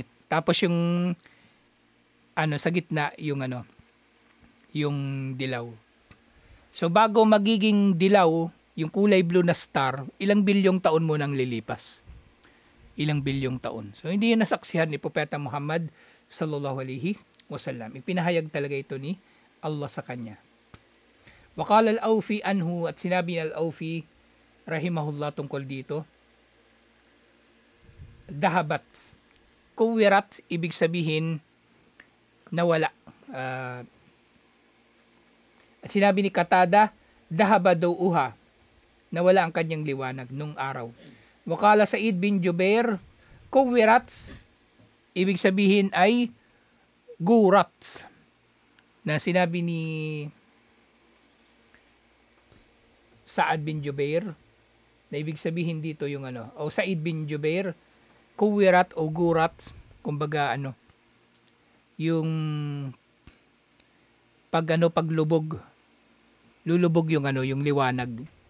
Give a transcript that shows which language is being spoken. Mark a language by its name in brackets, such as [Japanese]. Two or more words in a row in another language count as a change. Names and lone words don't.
[Filipino] Tapos yung sa gitna yung yung dilaw. So bago magiging dilaw, yung kulay blue na star, ilang bilyong taon mo nang lilipas. Ilang bilyong taon. So hindi yun nasaksihan ni Propeta Muhammad [Arabic] صلى الله عليه وسلم. [Filipino] Ipinahayag talaga ito ni Allah sa kanya. [Arabic] وقال العوفي عنه, [Filipino] at sinabi al-Awfi rahimahullah tungkol dito, [Arabic] ذهبت كورت, [Filipino] ibig sabihin nawala. At sinabi ni Qatada, dahaba daw uha, nawala ang kanyang liwanag nung araw. [Arabic] وقال سعيد بن جبير كورت, [Filipino] ibig sabihin ay gurat, na sinabi ni Sa'ad bin Jubair, na ibig sabihin dito yung o Sa'id bin Jubair, kuwirat o gurat, kumbaga yung paglubog, lulubog yung yung liwanag.